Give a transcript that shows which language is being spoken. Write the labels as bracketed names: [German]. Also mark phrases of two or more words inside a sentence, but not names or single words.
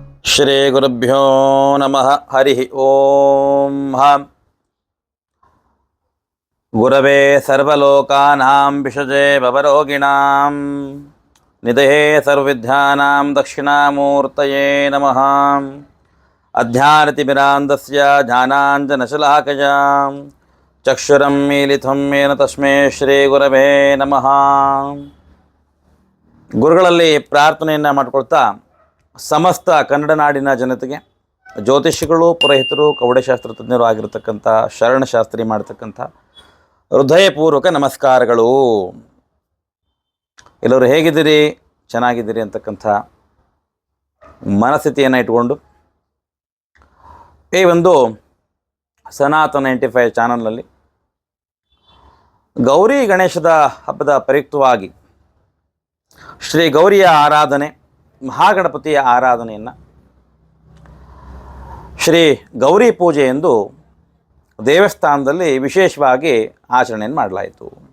[Sanskrit] श्री गुरुभ्यो नमः। हरि ओम्. गुरवे सर्वलोकानां विषजे भवरोगिणां निधये सर्वविद्यानां दक्षिणामूर्तये नमः. अध्यारतिमिरान्धस्य ज्ञानाञ्जनशलाकया चक्षुरं मीलितं येन तस्मै श्री गुरवे नमः. [Kannada] ಗುರುಗಳಲ್ಲಿ ಪ್ರಾರ್ಥನೆಯನ್ನು ಮಾಡಿಕೊಳ್ತಾ ಸಮಸ್ತ ಕನ್ನಡ ನಾಡಿನ ಜನತೆಗೆ ಜ್ಯೋತಿಷಿಗಳು, ಪುರೋಹಿತರು, ಕವಡೆಶಾಸ್ತ್ರ ತಜ್ಞರು ಆಗಿರತಕ್ಕಂಥ ಶರಣಶಾಸ್ತ್ರಿ ಮಾಡ್ತಕ್ಕಂಥ ಹೃದಯಪೂರ್ವಕ ನಮಸ್ಕಾರಗಳು. ಎಲ್ಲರೂ ಹೇಗಿದ್ದೀರಿ, ಚೆನ್ನಾಗಿದ್ದೀರಿ ಅಂತಕ್ಕಂಥ ಮನಸ್ಥಿತಿಯನ್ನು ಇಟ್ಕೊಂಡು ಈ ಒಂದು ಸನಾತನ 95 ಚಾನಲ್ನಲ್ಲಿ ಗೌರಿ ಗಣೇಶದ ಹಬ್ಬದ ಪ್ರಯುಕ್ತವಾಗಿ ಶ್ರೀ ಗೌರಿಯ ಆರಾಧನೆ, ಮಹಾಗಣಪತಿಯ ಆರಾಧನೆಯನ್ನು ಶ್ರೀ ಗೌರಿ ಪೂಜೆ ಎಂದು ದೇವಸ್ಥಾನದಲ್ಲಿ ವಿಶೇಷವಾಗಿ ಆಚರಣೆಯನ್ನು ಮಾಡಲಾಯಿತು.